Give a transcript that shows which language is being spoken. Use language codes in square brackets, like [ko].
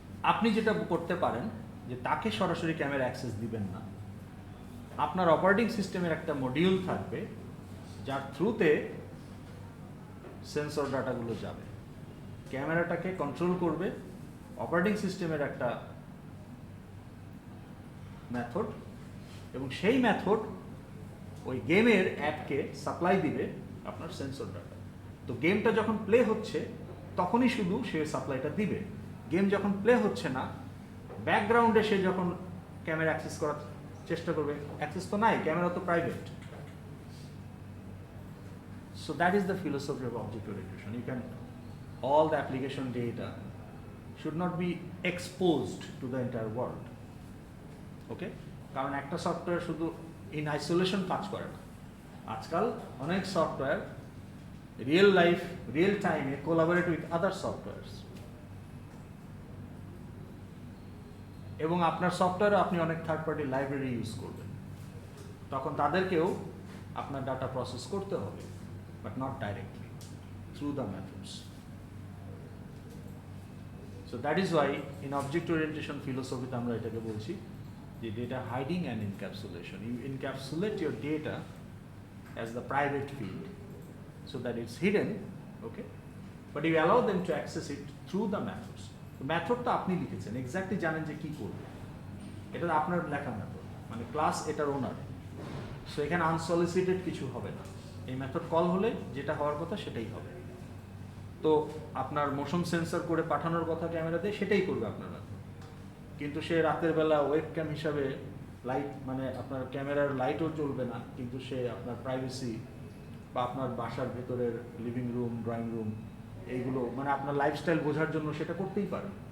[bn] আপনি যেটা করতে পারেন যে তাকে সরাসরি ক্যামেরা অ্যাক্সেস দিবেন না, আপনার অপারেটিং সিস্টেমের একটা মডিউল থাকবে যার থ্রুতে সেন্সর ডাটাগুলো যাবে, ক্যামেরাটাকে কন্ট্রোল করবে অপারেটিং সিস্টেমের একটা মেথড, এবং সেই মেথড ওই গেমের অ্যাপকে সাপ্লাই দিবে আপনার সেন্সর ডাটা। তো গেমটা যখন প্লে হচ্ছে তখনই শুধু সে সাপ্লাইটা দিবে, গেম যখন প্লে হচ্ছে না ব্যাকগ্রাউন্ডে সে যখন ক্যামেরা অ্যাক্সেস করার চেষ্টা করবে, অ্যাক্সেস তো নাই, ক্যামেরা তো private. [en] So that is the philosophy of object orientation. You can, all the application data should not be exposed to the entire world. Okay? [bn] কারণ একটা সফটওয়্যার শুধু ইন আইসোলেশন কাজ করে না, আজকাল অনেক সফটওয়্যার রিয়েল লাইফ রিয়েল টাইমে collaborate with other সফটওয়্যারস, এবং আপনার সফটওয়্যারও আপনি অনেক থার্ড পার্টি লাইব্রেরি ইউজ করবেন, তখন তাদেরকেও আপনার ডাটা প্রসেস করতে হবে, [en] but not directly through the methods. So that is why in object orientation philosophy [bn] আমরা এটাকে বলছি যে [en] data hiding and encapsulation. You encapsulate your data as the private field so that it's hidden, okay, but you allow them to access it through the methods. [bn] তো মেথডটা আপনি লিখেছেন, exactly জানেন যে কি করবে, এটা আপনার লেখা মেথড, মানে ক্লাস এটার ওনার, সো এখানে আনসলিসিটেড কিছু হবে না, এই মেথড কল হলে যেটা হওয়ার কথা সেটাই হবে। তো আপনার মোশন সেন্সর করে পাঠানোর কথা ক্যামেরা দিয়ে সেটাই করবে আপনার মেথড, কিন্তু সে রাতের বেলা ওয়েবক্যাম হিসাবে লাইট, মানে আপনার ক্যামেরার লাইটও জ্বলবে না, কিন্তু সে আপনার প্রাইভেসি বা আপনার বাসার ভেতরের লিভিং রুম ড্রয়িং রুম এইগুলো, মানে আপনার লাইফস্টাইল বোঝার জন্য সেটা করতেই পারে।